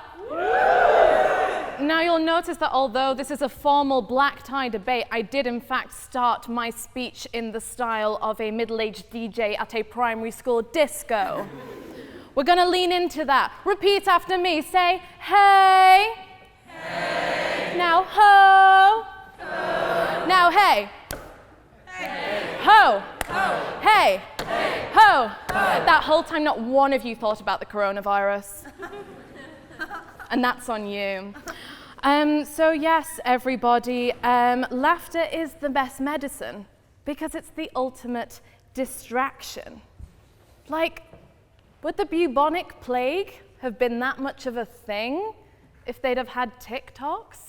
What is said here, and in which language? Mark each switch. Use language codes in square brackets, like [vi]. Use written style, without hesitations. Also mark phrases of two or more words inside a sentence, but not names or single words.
[en] Now you'll notice that although this is a formal black tie debate, I did in fact start my speech in the style of a middle-aged DJ at a primary school disco. We're gonna lean into that. Repeat after me, say, hey. Hey. Now, ho. Ho. Now, hey. Hey. Ho. Ho. Hey. Hey. Ho. Ho. That whole time, not one of you thought about the coronavirus. And that's on you. So yes, everybody, laughter is the best medicine because it's the ultimate distraction. Like, would the bubonic plague have been that much of a thing if they'd have had TikToks?